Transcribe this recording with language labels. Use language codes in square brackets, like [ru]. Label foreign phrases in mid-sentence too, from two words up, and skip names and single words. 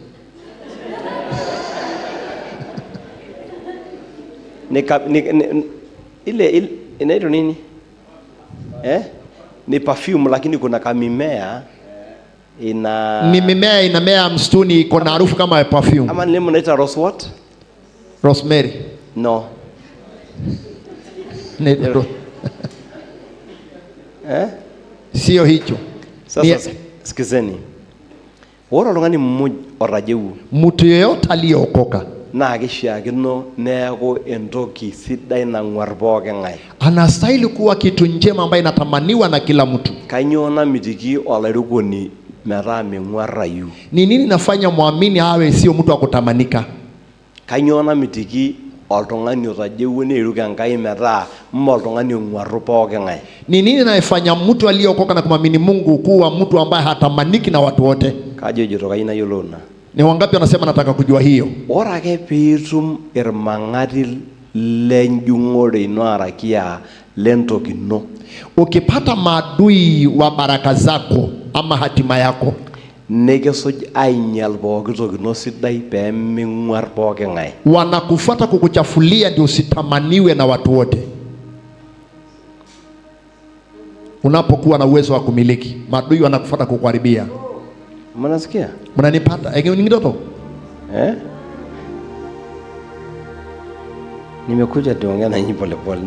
[sw] Ile inaitwa nini? Ni perfume lakini kuna kamimea ni mimea inamea msituni iko na harufu kama ya perfume. Ama nilemo naita [en] rose what? Rosemary. No. [sw] Sio hicho. Sasa sikizeni. [mas] Woro oltung'ani mmoja orajeu, [sw] mtu yeyote aliyeokoka [mas] na kishiakino neeku entoki sidai nang'uar pooki ng'ae. [sw] Anastahili kuwa kitu njema ambayo inatamaniwa na kila mtu. [mas] Kanyoo namitiki olairukoni metaa meng'uarayu? [sw] Ni nini nafanya muamini awe sio mtu wa kutamanika? [mas] Kanyoo namitiki oltung'ani otajeuo neiruk Enkai metaa mmee oltung'ani ong'uaru pooki ng'ae? [sw] Ni nini naifanya mtu aliyeokoka na kumwamini Mungu kuwa mtu ambaye hatamaniki na watu wote? [mas] Kajo ejito kayieu nayiolou ina. [sw] Ni wangapi wanasema nataka kujua hiyo? [mas] Ore ake piitum irmang'ati lenjung'ore ino araki lentoki ino, [sw] ukipata maadui wa baraka zako ama hatima yako, [mas] nikisuj ainyal pooki toki ino sidai pee ming'uar pooki ng'ae. [sw] Wanakufuata kukuchafulia ndio usitamaniwe na watu wote. Unapokuwa na uwezo wa kumiliki, maadui wanakufuata kukuharibia. Mnasikia? Mnanipata? Ege ni ndoto? Nimekuja tuongea na nyinyi pole pole.